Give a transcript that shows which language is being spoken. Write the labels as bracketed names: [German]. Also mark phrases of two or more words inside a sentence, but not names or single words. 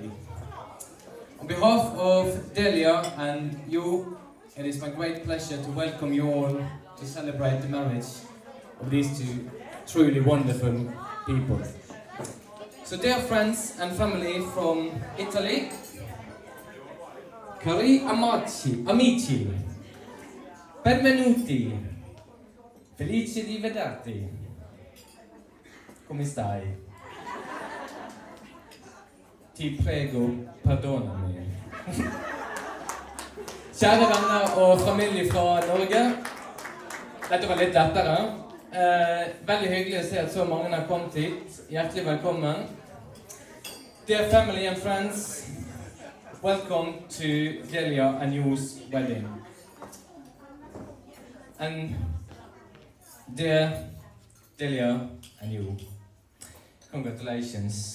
[English] On behalf of Delia and you, it is my great pleasure to welcome you all to celebrate the marriage of these two truly wonderful people. So dear friends and family from Italy, [Italian] cari amici, benvenuti, felice di vederti. Come stai? Ti prego, perdonami. [Norwegian] Kjære venner og familie fra Norge. Dette var litt lettere. Veldig hyggelig å se at så mange har kommet hit. Hjertelig velkommen. [English] Dear family and friends, welcome to Delia and Jo's wedding. And dear Delia and you, congratulations.